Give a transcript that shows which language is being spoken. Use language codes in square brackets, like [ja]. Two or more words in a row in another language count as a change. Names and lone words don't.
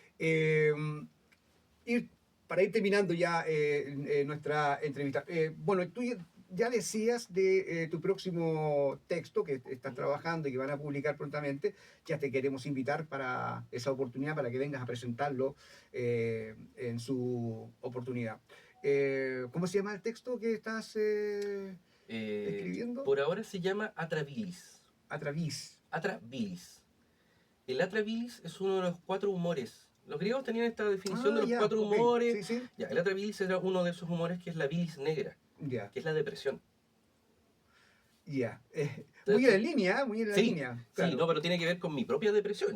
[es] Y para ir terminando ya nuestra entrevista, bueno, tú ya decías de tu próximo texto que estás trabajando y que van a publicar prontamente. Ya te queremos invitar para esa oportunidad, para que vengas a presentarlo en su oportunidad. ¿Cómo se llama el texto que estás escribiendo? Por ahora se llama Atrabilis. Atravis. Atrabilis. El Atrabilis es uno de los 4 humores. Los griegos tenían esta definición de los 4 ok. humores. Sí, sí. Ya, el Atrabilis era uno de esos humores que es la bilis negra, Ya, que es la depresión. ya. Muy en la línea, muy en la Sí, línea. Claro. sí, no, pero tiene que ver con mi propia depresión.